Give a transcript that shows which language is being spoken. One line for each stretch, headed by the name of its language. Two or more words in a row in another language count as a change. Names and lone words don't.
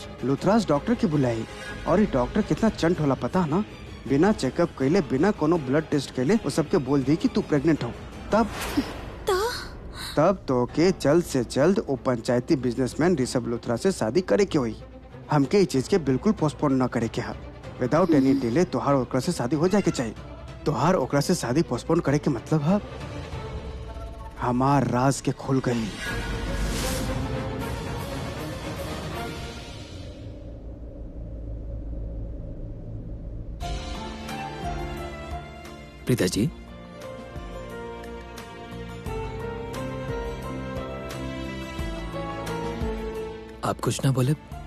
Bhojpuri: लुथरास डॉक्टर के बुलाई, और ये डॉक्टर कितना चंट होला पता ना, बिना चेकअप कैले, बिना कोनो ब्लड टेस्ट कैले वो सबके बोल दी कि तू प्रेग्नेंट हो। तब तो के जल्द से जल्द वो पंचायती बिजनेसमैन ऋषभ लुथरा से शादी करे के हुई। हमके इस चीज के बिल्कुल पोस्टपोन न करे के है।
English: without any delay
Bhojpuri: तोहार ओकरा से शादी हो जाए के चाहिए। तोहार ओकरा से शादी पोस्टपोन करे के मतलब है हमार राज के खुल गई। प्रीता जी, आप कुछ ना बोले?